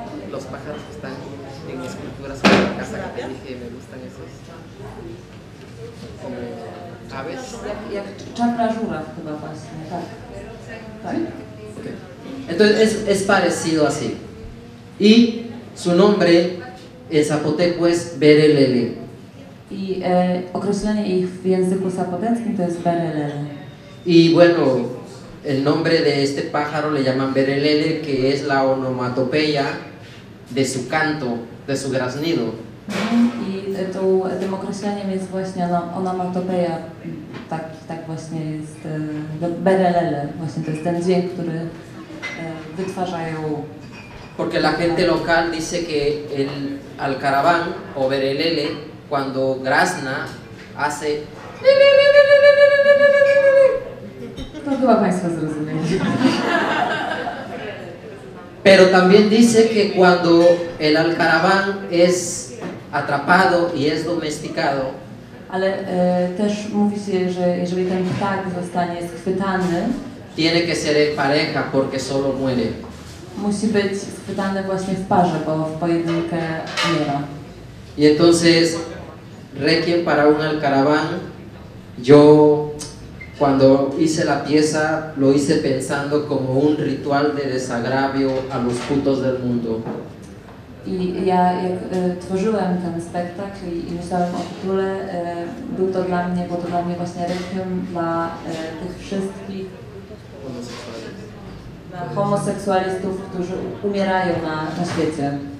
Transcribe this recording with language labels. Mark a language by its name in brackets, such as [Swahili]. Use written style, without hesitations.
[Spanish] Los pájaros que están en esculturas como la casa que te dije, me gustan esos. Como aves. [Polish] jak czarna żuraw chyba właśnie, tak. Tak. Okay. [Spanish] Entonces es parecido así. Y su nombre en zapoteco es Berelele. [Polish] I określenie ich w języku zapoteckim to jest berelele. [Spanish] Y bueno, el nombre de este pájaro le llaman Berelele, que es la onomatopeya de su canto, de su graznido. [Polish] I tym określeniem jest właśnie onomatopeja, tak właśnie jest berelele, właśnie to jest ten dźwięk, który wytwarzają. [Spanish] Porque la gente local dice que el alcaraván o Berelele cuando grazna hace. [Polish] To chyba Państwo zrozumieli. [Spanish] Pero también dice que cuando el alcaraván es atrapado y es domesticado, [Polish] Ale też mówi się, że jeżeli ten ptak zostanie schwytany, [Spanish] tiene que ser en pareja porque solo muere. [Polish] musi być schwytany właśnie w parze, bo w pojedynkę umiera. [Spanish] Y entonces, Requiem para un alcaraván, yo cuando hice la pieza lo hice pensando como un ritual de desagravio a los putos del mundo. [Polish] I ja jak tworzyłem ten spektakl i myślałem o tytule, był to dla mnie, było to dla mnie właśnie requiem dla tych wszystkich dla homoseksualistów, którzy umierają na świecie.